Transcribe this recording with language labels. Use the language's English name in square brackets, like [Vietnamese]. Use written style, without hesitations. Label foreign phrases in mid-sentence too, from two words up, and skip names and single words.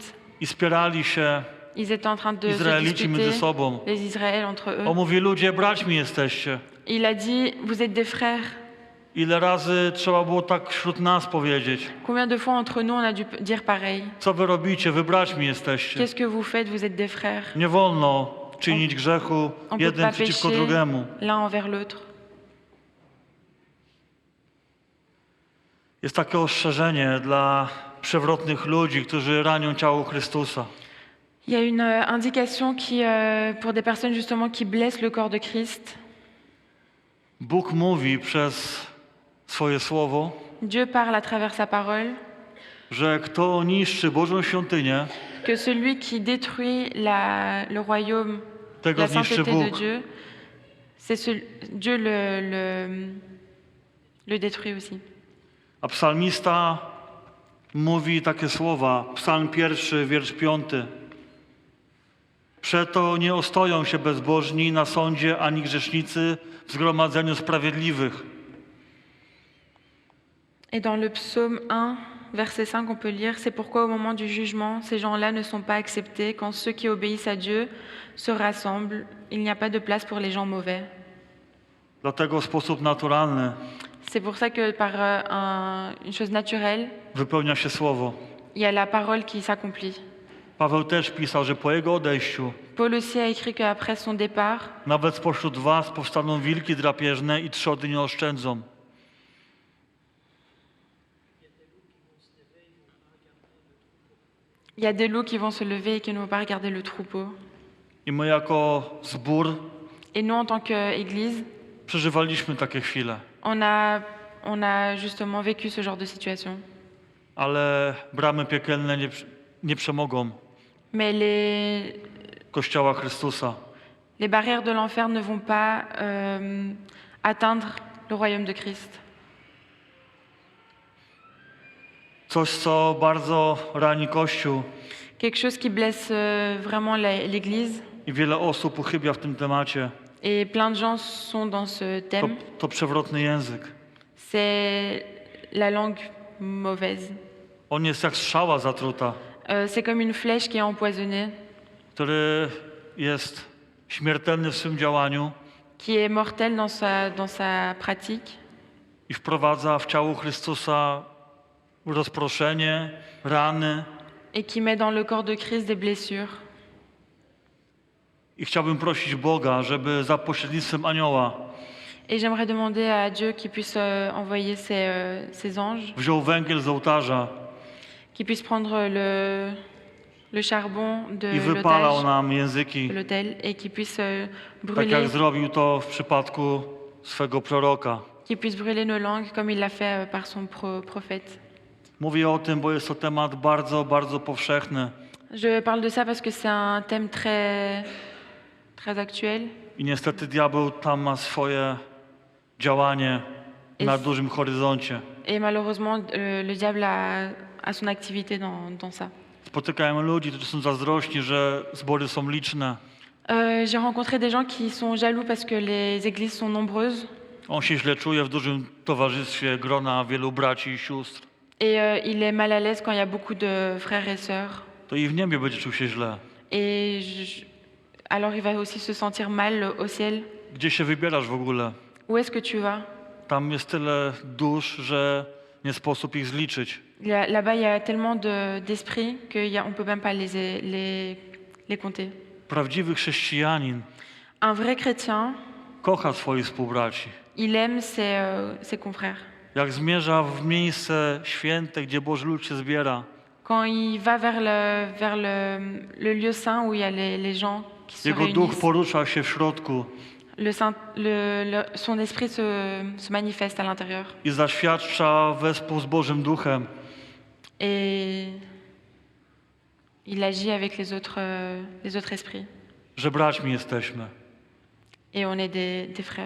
[Polish] i spierali się [French] Ils étaient en train de se [Polish] Izraelici między [French] disputer, [Polish] sobą. [French] les Israël entre eux. [Polish] On mówi, ludzie, braćmi jesteście. [French] Il a dit, vous êtes des frères. [Polish] Ile razy trzeba było tak wśród nas powiedzieć? [French] Combien de fois entre nous on a dû dire pareil? [Polish] Co wy robicie? Wy braćmi jesteście. [French] Qu'est-ce que vous faites? Vous êtes des frères. [Polish] Nie wolno czynić grzechu [French] On peut [Polish] jeden [French] pas [Polish] przeciwko [French] pécher [Polish] drugiemu. [French] l'un envers l'autre. [Polish] Jest takie ostrzeżenie dla przewrotnych ludzi, którzy ranią ciało Chrystusa. [French] Il y a une indication pour des personnes justement qui blessent le corps de Christ. [Polish] Bóg mówi przez swoje słowo, [French] Dieu parle à travers sa parole [Polish] że kto niszczy Bożą świątynię, [French] que celui qui détruit le royaume, [Polish] tego [French] la [Polish] zniszczy [French] sainteté de [Polish] Bóg. [French] Dieu, Dieu le détruit aussi. [Polish] A psalmista mówi takie słowa, psalm 1, wiersz 5. Przeto nie ostoją się bezbożni na sądzie, ani grzesznicy w zgromadzeniu sprawiedliwych. [French] Et dans le psaume 1, verset 5, on peut lire « C'est pourquoi au moment du jugement, ces gens-là ne sont pas acceptés. Quand ceux qui obéissent à Dieu se rassemblent, il n'y a pas de place pour les gens mauvais. [Polish] Dlatego w sposób naturalny » [French] C'est pour ça que par une chose naturelle, [Polish] wypełnia się słowo. [French] il y a la parole qui s'accomplit. [Polish] Paweł też pisał, że po jego odejściu [French] Paul aussi a écrit qu'après son départ, [Polish] nawet spośród was powstaną wilki drapieżne i trzody nie oszczędzą. [French] il y a des loups qui vont se lever et qui ne vont pas regarder le troupeau. [Polish] I my jako zbór [French] Et nous, en tant qu'Église, [Polish] przeżywaliśmy takie chwile. [French] on a justement vécu ce genre de situation. [Polish] Ale bramy piekielne nie przemogą [French] Mais [Polish] Kościoła Chrystusa. [French] les barrières de l'enfer ne vont pas atteindre le royaume de Christ. [Polish] Coś, co bardzo rani Kościół [French] Quelque chose qui blesse vraiment l'Église. [Polish] i wiele osób uchybia w tym temacie, [French] Et plein de gens sont dans ce thème. [Polish] to przewrotny język. [French] C'est la langue mauvaise. [Polish] On jest jak strzała zatruta, [French] C'est comme une flèche qui est empoisonnée, [Polish] który jest śmiertelny w swym działaniu [French] qui est mortelle dans sa pratique [Polish] i wprowadza w ciało Chrystusa rozproszenie, rany. [French] et qui met dans le corps de Christ des blessures. [Polish] I chciałbym prosić Boga, żeby za pośrednictwem anioła [French] Et j'aimerais demander à Dieu qu'il puisse envoyer ses anges, [Polish] wziął węgiel z ołtarza [French] qu'il puisse prendre le charbon de [Polish] i wypalał [French] l'otage, [Polish] nam języki, [French] de l'autel, et qu'il puisse [Polish] tak jak [French] brûler, [Polish] zrobił to w przypadku swego proroka. [French] qu'il puisse brûler nos langues comme il l'a fait par son prophète. [Polish] Mówię o tym, bo jest to temat bardzo, bardzo powszechny [French] Je parle de ça parce que c'est un thème très actuel. [Polish] i niestety diabeł tam ma swoje działanie na Jest- dużym horyzoncie. [French] Et malheureusement, le diable a son activité dans ça. [Polish] Spotykałem ludzi, którzy są zazdrośni, że zbory są liczne. [French] J'ai rencontré des gens qui sont jaloux parce que les églises sont nombreuses. [Polish] On się źle czuje w dużym towarzystwie grona wielu braci i sióstr. [French] Et il est mal à l'aise quand il y a beaucoup de frères et sœurs. [Polish] To i w niebie będzie czuł się źle. [French] Et alors il va aussi se sentir mal au ciel. [Polish] Gdzie się wybierasz w ogóle? [French] Où est-ce que tu vas? [Polish] Tam jest tyle dusz, że nie sposób ich zliczyć. [French] Là-bas, il y a tellement d'esprits qu'on ne peut même pas les compter. [Polish] Prawdziwy chrześcijanin [French] Un vrai chrétien, [Polish] kocha swoich współbraci. [French] il aime ses confrères. [Polish] Jak zmierza w miejsce święte, gdzie Boży lud się zbiera, [French] Quand il va vers le lieu saint où il y a les gens qui se [Polish] jego duch [French] réunissent, [Polish] porusza się w środku [French] son esprit se manifeste à l'intérieur. [Polish] i zaświadcza wespół z Bożym Duchem, [French] Et il agit avec les autres esprits. [Polish] że braćmi jesteśmy. [French] Et on est des frères.